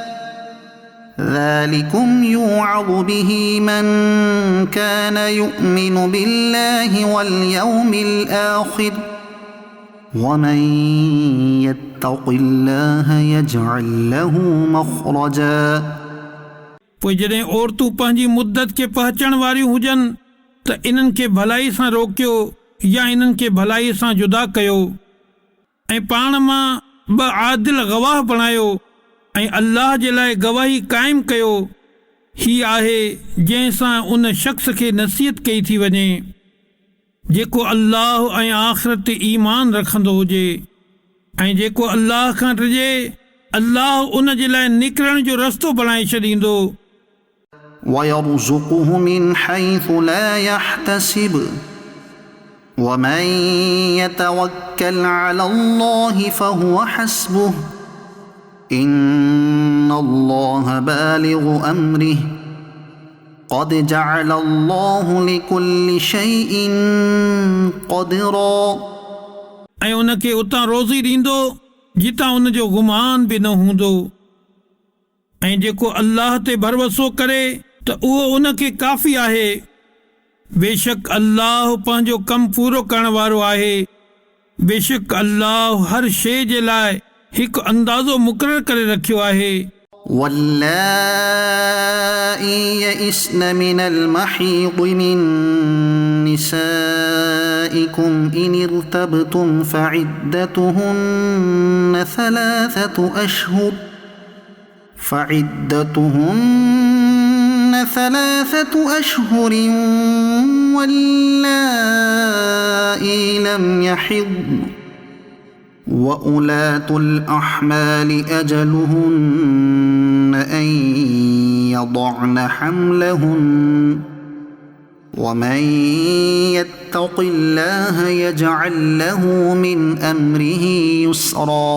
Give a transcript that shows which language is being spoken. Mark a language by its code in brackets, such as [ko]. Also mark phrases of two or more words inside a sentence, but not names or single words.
[ar] ذلكم يوعظ به من كان يؤمن بالله واليوم الآخر ومن يتق الله يجعل له مخرجا। [sd] पोइ जॾहिं औरतूं पंहिंजी मुद्दत खे पहचण वारियूं हुजनि त इन्हनि खे भलाई सां रोकियो या इन्हनि खे भलाई सां जुदा कयो ऐं पाण मां ॿ आदिल गवाह बणायो ऐं अल्लाह जे लाइ गवाही क़ाइमु कयो। ही आहे जंहिंसां उन शख़्स खे नसीहत कई थी वञे जेको अल्लाह ऐं आख़िरत ते ईमान रखंदो हुजे ऐं जेको अल्लाह खां ॾिजे अल्लाह उन जे लाइ निकिरण जो रस्तो बणाए छॾींदो। [ar] ويرزقه من حيث لا يحتسب ومن يتوكل على الله فهو حسبه إن الله بالغ أمره قد جعل الله لكل شيء قدرا। [sd] ऐं उन खे उतां रोज़ी ॾींदो जितां उन जो गुमान बि न हूंदो ऐं जेको अल्लाह ते भरोसो करे त उहो उन खे काफ़ी आहे। बेशक अल्लाह पंहिंजो कमु पूरो करण वारो आहे। बेशक अल्लाह हर शइ जे लाइ हिकु अंदाज़ो मुक़ररु करे रखियो आहे। [ar] واللائي يئسن من المحيض من نسائكم إن ارتبتم فعدتهن ثلاثة أشهر واللائي لم يحضن وأولاة الأحمال أجلهن أن يضعن حملهن ومن يتق الله يجعل له من أمره يسرا।